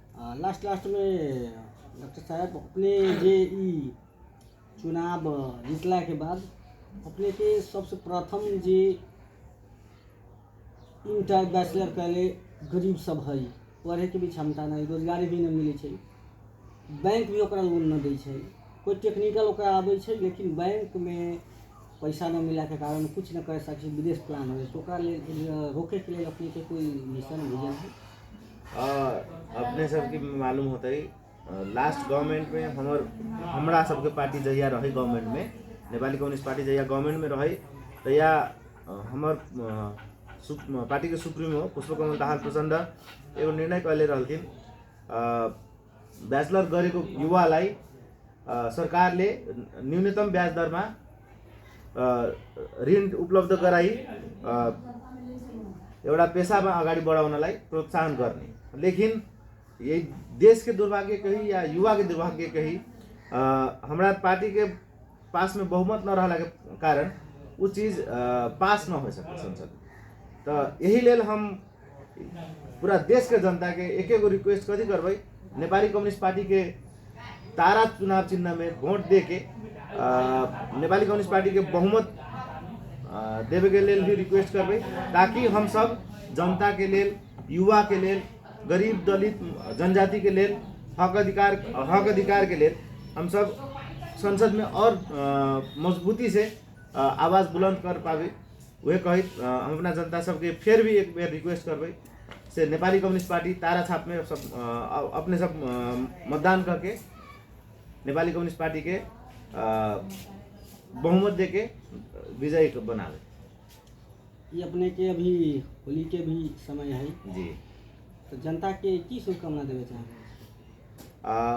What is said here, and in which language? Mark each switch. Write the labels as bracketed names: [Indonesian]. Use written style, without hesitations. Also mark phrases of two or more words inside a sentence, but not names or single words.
[Maithili] लास्ट में डॉक्टर साहब अपने जे चुनाव जीतला के बाद अपने के सबसे प्रथम जे [English] inter bachelor [Maithili] कैले गरीब सब है, पढ़े के भी क्षमता नहीं, रोजगारी भी नहीं मिले छै, बैंक भी ओकरा लोन न दै छै, कोई टेक्निकल ओकरा आबै छै लेकिन बैंक में पैसा न मिला के कारण कुछ न कर सकै, विदेश प्लान हो तो ओकरा लेल रोके के लिए अपने के कोई मिशन विजन है? अपने सबके मालूम होता है [English] last government [Maithili] में हमरा सबके पार्टी जहिया रही गवर्नमेंट में, नेपाली कम्युनिस्ट पार्टी जहिया गवर्नमेंट में रही तहिया हमर पार्टी के सुप्रीमो पुष्पकमल दाहाल प्रचण्ड एगो निर्णय कैले रहलथिन, [Nepali] बैचलर गरेको युवालाई सरकारले न्यूनतम ब्याज दरमा ऋण उपलब्ध गराई एउटा पेशामा अगाडि बढाउनलाई प्रोत्साहन गर्ने। [Maithili] लेकिन यही देश के दुर्भाग्य कही या युवा के दुर्भाग्य कही हमारा पार्टी के पास में बहुमत न रहला के कारण वो चीज पास न हो सके संसद। तो यही लेल हम पूरा देश के जनता के एक एगो रिक्वेस्ट कथी करबै, नेपाली कम्युनिस्ट पार्टी के तारा चुनाव चिन्ह में वोट दे के नेपाली कम्युनिस्ट पार्टी के बहुमत देवे के लेल भी रिक्वेस्ट करबै, ताकि हम सब जनता के लेल, युवा के लेल, गरीब दलित जनजाति के लेल हक अधिकार के लेल हम सब संसद में और मजबूती से आवाज़ बुलंद कर पावे। वह कही हम अपना जनता सबके फिर भी एक बार रिक्वेस्ट करबै से नेपाली कम्युनिस्ट पार्टी तारा छाप में सब अपने सब मतदान करके नेपाली कम्युनिस्ट पार्टी के बहुमत दे के विजयी बनावे। ये अपने के अभी होली के भी समय है जी, तो जनता के की शुभकामना देवे चाहेंगे?